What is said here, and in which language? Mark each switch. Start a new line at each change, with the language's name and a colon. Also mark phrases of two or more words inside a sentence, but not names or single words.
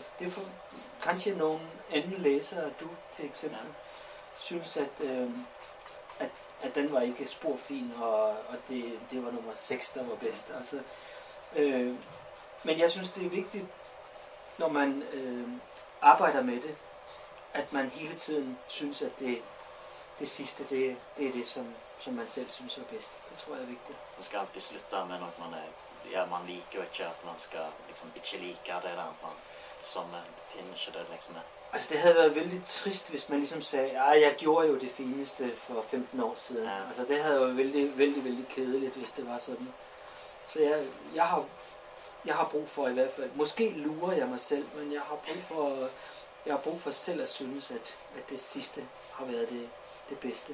Danish: Det er for, kanskje nogen anden læser, at du til eksempel synes, at den var ikke sporfin, og det var nummer 6, der var bedst. Altså, men jeg synes, det er vigtigt, når man arbejder med det, at man hele tiden synes, at det sidste, det er det, som man selv synes er bedst. Det tror jeg er vigtigt.
Norwegian: Man skal alltid slutte med noe man liker jo ikke, at man skal liksom ikke like det der, som finner ikke det liksom.
Danish: Altså det havde været vældig trist, hvis man ligesom sagde, jeg gjorde jo det fineste for 15 år siden. Ja. Altså det havde været vældig kedeligt, hvis det var sådan. Så jeg har brug for i hvert fald, måske lurer jeg mig selv, men jeg har brug for selv at synes, at det sidste har været det bedste.